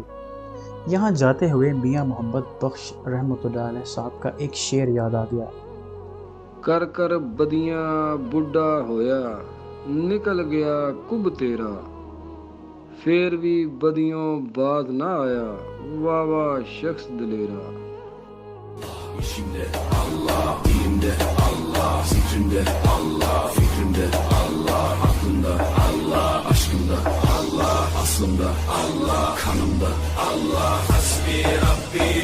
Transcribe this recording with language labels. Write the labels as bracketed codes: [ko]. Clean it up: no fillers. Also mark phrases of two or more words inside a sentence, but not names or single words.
[ur] یہاں جاتے ہوئے میاں محمد بخش رحمۃ اللہ علیہ صاحب کا ایک شعر یاد آ گیا۔ [pa] کر کر بدیاں بڈھا ہویا، نکل گیا کب تیرا، پھر بھی بدیوں باز نہ آیا، واہ واہ شخص دلیرا۔ [tr] İşimde Allah, dilimde Allah, zikrimde Allah, fikrimde Allah, aklımda Allah, aşkımda Allah, aslımda Allah, kanımda Allah. [ar] حسبي ربي